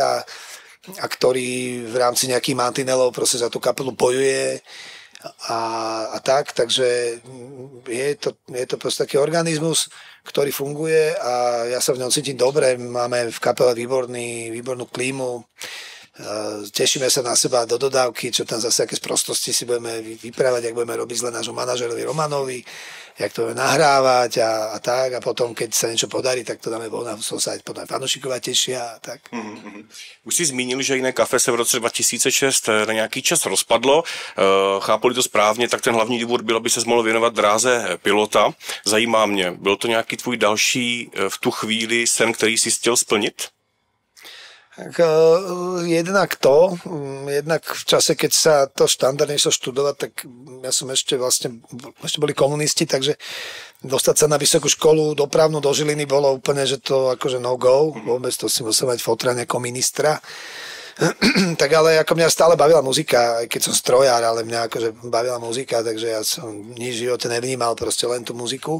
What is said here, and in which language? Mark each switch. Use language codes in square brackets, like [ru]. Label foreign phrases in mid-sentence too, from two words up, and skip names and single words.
[sk] a ktorý v rámci nejakých mantinelov proste za tú kapelu bojuje a tak, takže je to proste taký organizmus, ktorý funguje a ja sa v ňom cítim dobre, máme v kapele výbornú klímu, tešíme sa na seba do dodávky, čo tam zase aké sprostosti si budeme vyprávať, jak budeme robiť zle nášmu manažerovi Romanovi, jak to budeme nahrávať a tak a potom, keď sa niečo podarí, tak to dáme von a sa aj potom fanúšikovia tešia a tak. [cs] Už jsi zmínil, že Jiné kafe se v roce 2006 na nějaký čas rozpadlo. Chápu-li to správně, tak ten hlavní důvod byl, aby se mohl věnovat dráze pilota. Zajímá mě, byl to nějaký tvůj další v tu chvíli sen, který jsi chtěl splnit? [sk] Jednak v čase, keď sa to štandardne išlo študovať, tak ja som ešte boli komunisti, takže dostať sa na vysokú školu dopravnú do Žiliny bolo úplne, že to akože [en] no go, [sk] vôbec to si musel mať fotra ako ministra. Tak ale ako mňa stále bavila muzika, aj keď som strojár, ale mňa akože bavila muzika, takže ja som nič v živote nevnímal, proste len tú muziku.